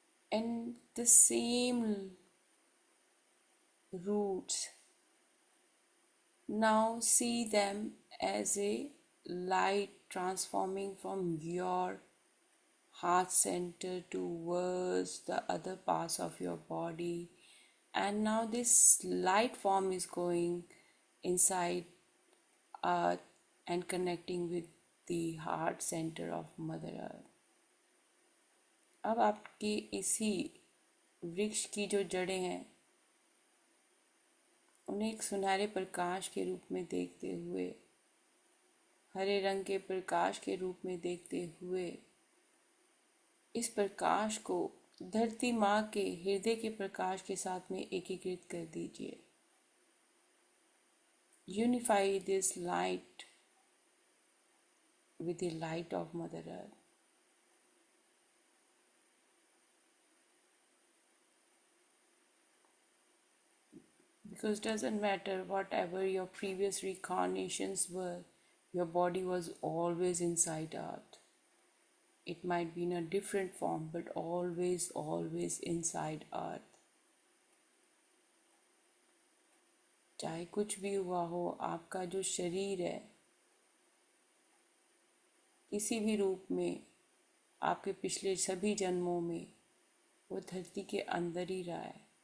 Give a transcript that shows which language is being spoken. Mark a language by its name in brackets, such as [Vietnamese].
[English] And the same roots, now see them as a light transforming from your heart center towards the other parts of your body. And now this light form is going inside earth and connecting with the heart center of Mother Earth. [Hindi] अब आपकी इसी वृक्ष की जो जड़ें हैं उन्हें एक सुनहरे प्रकाश के रूप में देखते हुए, हरे रंग के प्रकाश के रूप में देखते हुए, इस प्रकाश को धरती माँ के हृदय के प्रकाश के साथ में एकीकृत कर दीजिए. [English] Unify this light with the light of Mother Earth. Because it doesn't matter whatever your previous reincarnations were, your body was always inside Earth. It might be in a different form, but always, always inside Earth. [Hindi] चाहे कुछ भी हुआ हो, आपका जो शरीर है किसी भी रूप में आपके पिछले सभी जन्मों में वो धरती के अंदर ही रहा है.